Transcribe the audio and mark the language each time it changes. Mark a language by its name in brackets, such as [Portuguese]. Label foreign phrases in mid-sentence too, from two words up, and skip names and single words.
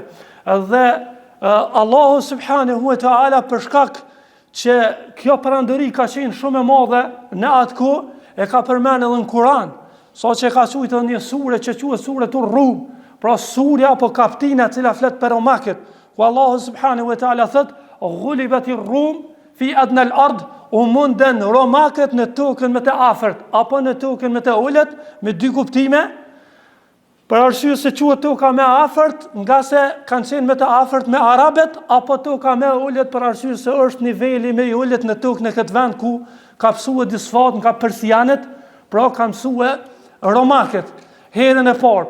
[Albanian] Dhe [Arabic] الله سبحانه وتعالى, [Albanian] për shkak që kjo perandori ka qenë shumë e madhe në atë kohë, e ka përmendur edhe në Kur'an, saqë ka thujtë një sure që quhet [Arabic] سورة الروم, [Albanian] pra surja apo kaptina e cila flet për romakët, ku [Arabic] الله سبحانه وتعالى [Albanian] thot: [Arabic] "غلبت الروم في أدنى الأرض", [Albanian] u munden romakët në tokën më të afërt apo në tokën më të ulët, me dy kuptime. Për arsye se quhet toka më afërt, nga se kanë qenë më të afërt me arabët, apo toka më e ulët për arsye se është niveli më i ulët në tokë në këtë vend ku ka mësuar disfat nga persianët, pra ka mësuar romakët herën e parë.